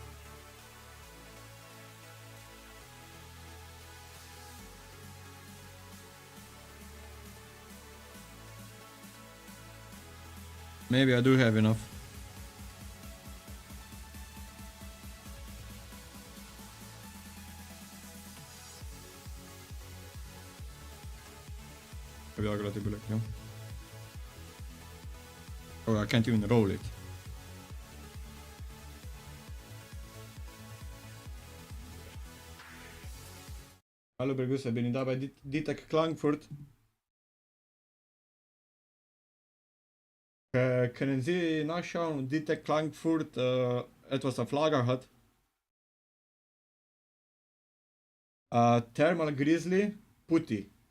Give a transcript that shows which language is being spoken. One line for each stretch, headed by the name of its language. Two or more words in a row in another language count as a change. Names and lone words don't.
English: Maybe I do have enough. Maybe I'll go to black, no? Oh, I can't even roll it.
Dutch: Hallo Bergus, ben je daar bij Ditek Klankfurt?
German: Kunnen Sie nachschauen, Ditek Klankfurt etwas auf Lager hat? Thermal Grizzly Putty.